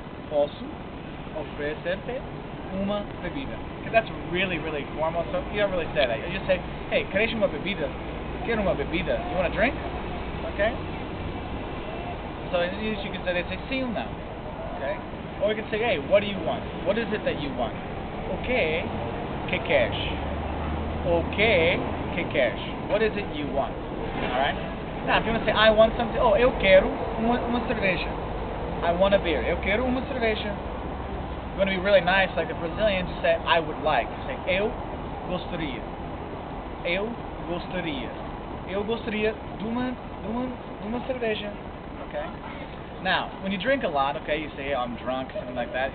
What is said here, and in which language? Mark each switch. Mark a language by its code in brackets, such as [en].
[pt] Posso oferecer-te uma bebida? [en] Because that's really, really formal, so you don't really say that. You just say, "Hey, [pt] queres uma bebida? Quero uma bebida. [en] You want a drink?" Okay? So you can say, they say, [pt] "Sim ou não?" [en] Okay? Or you can say, "Hey, what do you want? What is it that you want?" Okay, [pt] que queres? [en] Okay, [pt] que queres? [en] What is it you want? Alright? Now, if you want to say, "I want something," [pt] eu quero uma cerveja. [en] I want a beer. [pt] Eu quero uma cerveja. [en] You want to be really nice, like the Brazilians, you say, "I would like." You say, [pt] "Eu gostaria." Eu gostaria. Eu gostaria de uma cerveja. [en] Okay? Now, when you drink a lot, okay, you say, "Hey, I'm drunk," something like that.